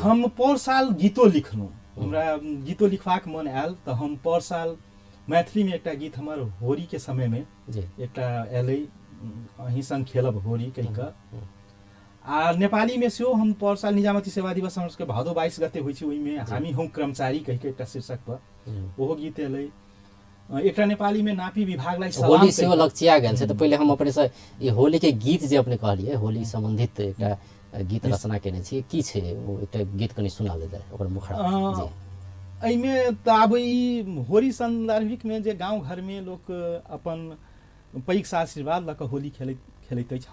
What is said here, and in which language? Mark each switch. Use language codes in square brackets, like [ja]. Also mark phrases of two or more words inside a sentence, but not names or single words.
[mai] हम पर साल गीतो लिखलहुँ, हमरा गीतो लिखबाक मन आयल, तो हम पर साल मैथिलीमे एकटा गीत हमर होरीके समयमे जी एकटा एलै, अहीं संग खेलब होरी कहि कऽ। आ नेपालीमे सेहो हम पर साल निजामती सेवा दिवस हमर सबके भादो 22 गते होइ छै, ओहिमे [ne] हामी हूँ कर्मचारी [mai] कहि कऽ एकटा शीर्षक पर ओहो गीत एलै। एकटा नेपालीमे [ne] नापी विभागलाई सलाम [mai] होली सेहो लगचिया गेल छै। तऽ पहिले हम अपने से ई होली के गीत जे अपने कहलिए होली संबंधित एकटा गीत रचना केने छी, की छै ओ एकटा गीत कनि सुना ले जाय ओकर मुखड़ा जी। एहिमे तऽ आब ई होली संदर्भिकमे जे गाँव घरमे लोक अपन पैघ आशीर्वाद लऽ कऽ होली खेलैत अछि।